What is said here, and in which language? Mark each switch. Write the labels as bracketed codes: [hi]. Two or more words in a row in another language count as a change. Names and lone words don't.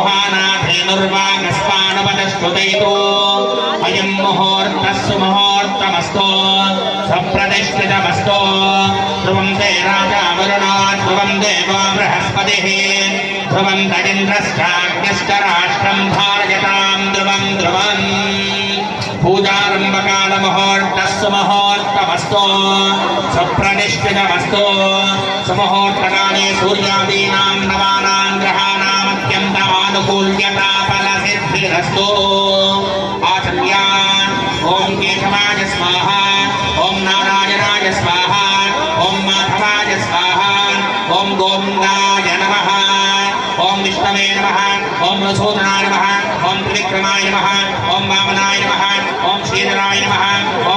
[sa] దుహానాధేనుర్వాగస్మానుపదశ్రుతైతో అయం ముహూర్తః సుముహూర్తమస్తు సప్రతిష్ఠితమస్తు ధ్రువం తే రాజా వరుణో ధ్రువం దేవో బృహస్పతిః ధ్రువం తదింద్రశ్చాగ్నిశ్చ రాష్ట్రం ధారయతాం ధ్రువం ధ్రువం పూజారంభకాల ముహూర్తః సుముహూర్తమస్తు సప్రతిష్ఠితమస్తు సుముహూర్తకాలే సూర్యాదీనాం నవానాం గ్రహాణామత్యంత ఆనుకూల్యతా ఫలసిద్ధిరస్తు ఆచర్య ओम केशवाय स्वाहा ओम नारायणाय स्वाहा ओम माधवाय स्वाहा ओम गोविंदाय नमः ओम विष्णवे नमः ओम मधुसूदनाय नमः ओम त्रिविक्रमाय नमः ओम वामनाय नमः ओम श्रीधराय नमः ओम